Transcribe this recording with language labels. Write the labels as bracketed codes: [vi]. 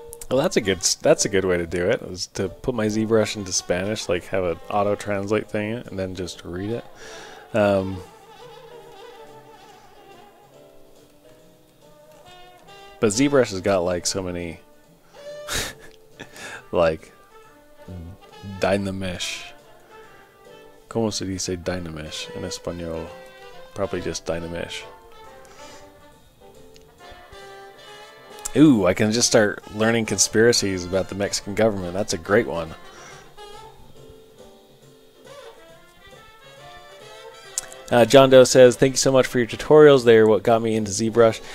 [en] Well, that's a good way to do it, is to put my ZBrush into Spanish, like have an auto translate thing and then just read it. But ZBrush has got like so many like dynamish. [es] ¿Cómo se dice dynamish en español? [en] Probably just dynamish. Ooh, I can just start learning conspiracies about the Mexican government. That's a great one. John Doe says, thank you so much for your tutorials. They are what got me into ZBrush.